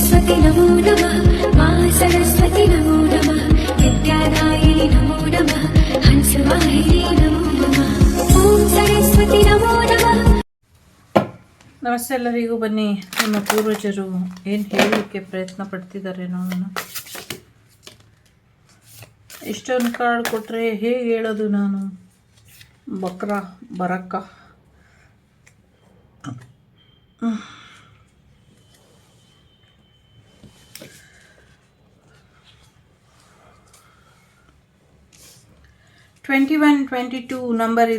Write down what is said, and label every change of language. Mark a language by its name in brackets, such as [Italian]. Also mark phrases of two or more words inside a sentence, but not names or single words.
[Sanskrit] सरस्वती नमो नमः मा सरस्वती नमो नमः विद्यादायिनी नमो नमः हंसवाहिनी नमो नमः ओम सरस्वती नमो नमः. [Kannada] ನಮಸ್ತೆ ಎಲ್ಲರಿಗೂ. ಬನ್ನಿ, ನಿಮ್ಮ ಪೂರ್ವಜರು ಏನು ಹೇಳಲಿಕ್ಕೆ ಪ್ರಯತ್ನ ಪಡ್ತಿದ್ದಾರೆ ನೋಡೋಣ. ಇಷ್ಟೊಂದು ಕಾರ್ಡ್ ಕೊಟ್ಟರೆ ಹೇಗೆ ಹೇಳೋದು ನಾನು? ಬಕ್ರ ಬರಕ್ಕ 2122 ನಂಬರ್ ಇದೆ.